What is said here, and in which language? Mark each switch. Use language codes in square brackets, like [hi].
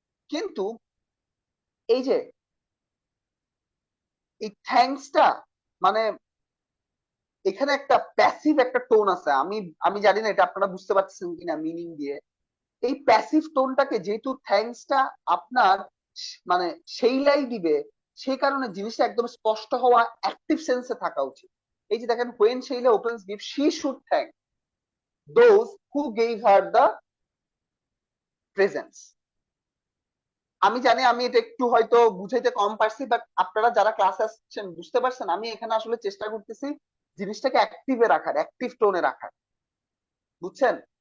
[bn] কিন্তু এই যে এই থ্যাঙ্কসটা মানে এখানে একটা প্যাসিভ একটা টোন আছে, আমি আমি জানি না এটা আপনারা বুঝতে পারছেন কিনা মিনিং দিয়ে। এই প্যাসিভ টোনটাকে যেহেতু থ্যাঙ্কসটা আপনার মানে সেইলাই দিবে, সেই কারণে জিনিসটা একদম স্পষ্ট হওয়া, অ্যাক্টিভ সেন্সে থাকা উচিত। এই যে দেখেন, [en] when Sheila opens gift she should thank those who gave her the presents. [bn] আমি জানি আমি এটা একটু হয়তো বুঝাইতে কম পারছি, বাট আপনারা যারা ক্লাসে আসছেন বুঝতে পারছেন আমি এখানে আসলে চেষ্টা করতেছি জিনিসটাকে অ্যাক্টিভে রাখার, অ্যাক্টিভ টোনে রাখার, বুঝছেন?